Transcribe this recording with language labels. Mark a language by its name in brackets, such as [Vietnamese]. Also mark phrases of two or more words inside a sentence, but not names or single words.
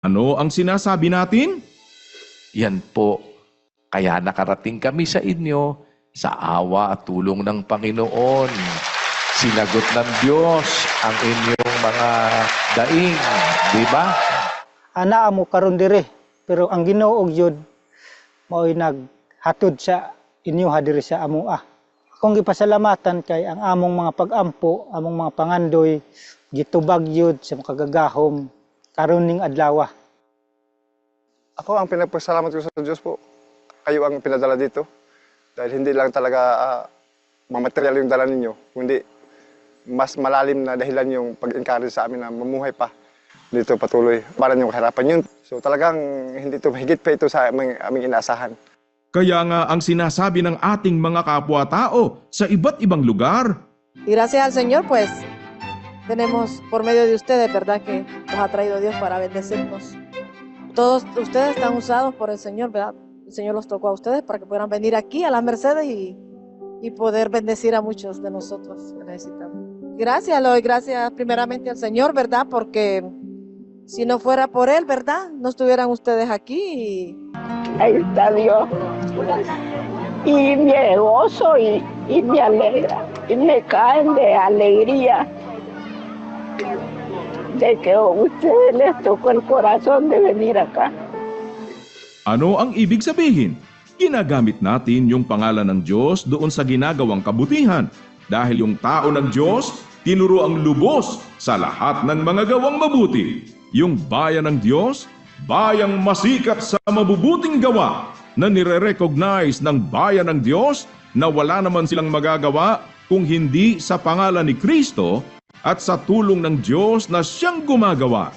[Filipino] Ano ang sinasabi natin? Yan po, kaya nakarating kami sa inyo sa awa at tulong ng Panginoon. Sinagot ng Diyos ang inyong mga daing, di ba? [Cebuano] Ana amo karon dire, pero ang Ginoo gyud mao'y naghatod sa inyo ha diri sa amoa. Akong gipasalamatan kay ang among mga pag-ampo, among mga pangandoy gitubag gyud sa makagagahom karon ning adlaw. [Filipino] Ako ang pinagpasalamat ko sa Diyos po. Kayo ang pinadala dito. Dahil hindi lang talaga mga material yung dala ninyo, kundi mas malalim na dahilan yung [English] pag-encourage [Filipino] sa amin na mamuhay pa dito patuloy para niyong kahirapan yun. So talagang hindi ito, higit pa ito sa aming inaasahan. Kaya nga ang sinasabi ng ating mga kapwa-tao sa iba't ibang lugar, [Spanish] Y gracias al Señor, pues, tenemos por medio de ustedes, ¿verdad? Que nos ha traído Dios para bendecirnos. Todos ustedes están usados por el Señor, ¿verdad? El Señor los tocó a ustedes para que puedan venir aquí a las Mercedes y poder bendecir a muchos de nosotros que necesitamos. Gracias, le doy gracias primeramente al Señor, ¿verdad? Porque si no fuera por Él, ¿verdad? No estuvieran ustedes aquí. Ahí está Dios. Y me gozo y me alegra. Y me caen de alegría de que a ustedes les tocó el corazón de venir acá. [Filipino] ano ang ibig sabihin? Ginagamit natin yung pangalan ng Diyos doon sa ginagawang kabutihan dahil yung tao ng Diyos tinuro ang lubos sa lahat ng mga gawang mabuti. Yung bayan ng Diyos, bayang masikap sa mabubuting gawa na nire-recognize ng bayan ng Diyos na wala naman silang magagawa kung hindi sa pangalan ni Kristo at sa tulong ng Diyos na siyang gumagawa.